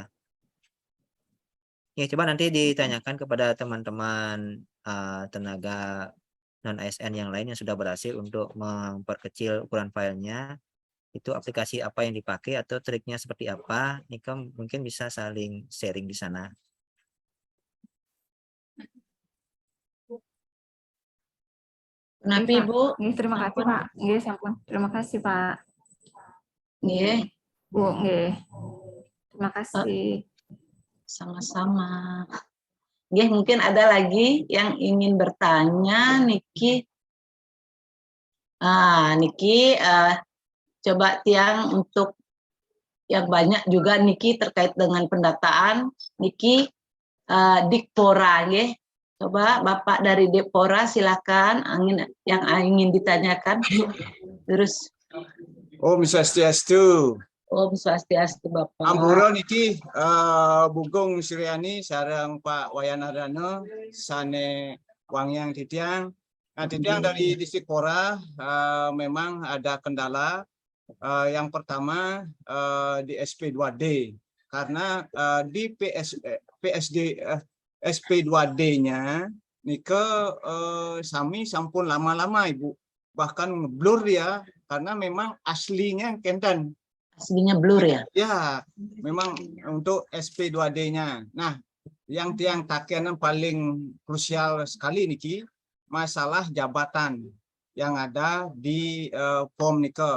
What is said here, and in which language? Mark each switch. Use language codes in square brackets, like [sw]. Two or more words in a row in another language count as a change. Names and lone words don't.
[id] Ya, coba nanti ditanyakan kepada teman-teman tenaga non-ASN yang lain yang sudah berhasil untuk memperkecil ukuran filenya, itu aplikasi apa yang dipakai atau triknya seperti apa. Nika mungkin bisa saling sharing di sana. Kenapa Iya, Pak. Ibu? Nggih, terima kasih Pak. [ban] Nggih, sampun. [id] Terima kasih Pak. [ban] Nggih. Bu, nggih. [id] Terima kasih. Sama-sama. Nggih, mungkin ada lagi yang ingin bertanya, [ban] Niki. Niki, [id] coba Tiang untuk yang banyak juga Niki terkait dengan pendataan. Niki, Dikpora, nggih. Coba Bapak dari Dikpora silakan yang ingin ditanyakan. Terus. [ban] Om Swastiastu. Om Swastiastu Bapak. Ampura niki Bugong Suryani sareng Pak Wayan Ardana sane Wangyang Titiang. [id] Nah, Titiang dari Distrik Pora memang ada kendala. Yang pertama di SP2D karena di SP2D-nya [ban] nike sami sampun [id] lama-lama Ibu, bahkan ngeblur ya karena memang aslinya kenten. Aslinya blur ya? Ya, memang untuk SP2D-nya. Nah, yang tiang takenan paling krusial sekali niki masalah jabatan yang ada di POM nike.